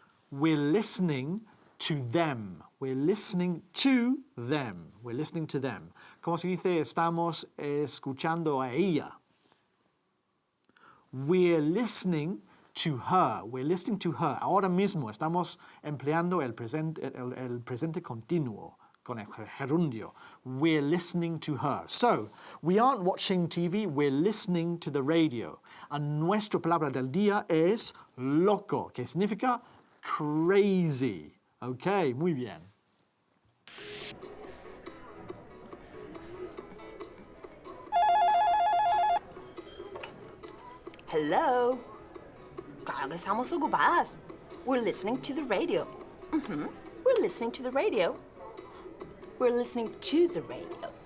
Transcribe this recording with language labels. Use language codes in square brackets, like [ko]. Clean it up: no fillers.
[en] We're listening to them. We're listening to them. We're listening to them. [es] ¿Cómo se dice? Estamos escuchando a ella. [en] We're listening to her. We're listening to her. [es] Ahora mismo estamos empleando el presente continuo con el gerundio. [en] We're listening to her. So, we aren't watching TV, we're listening to the radio. [es] Y nuestra palabra del día es loco, que significa crazy. Ok, muy bien. [en] Hello. [es] Claro que estamos ocupadas. [en] We're listening to the radio. We're listening to the radio. We're listening to the radio.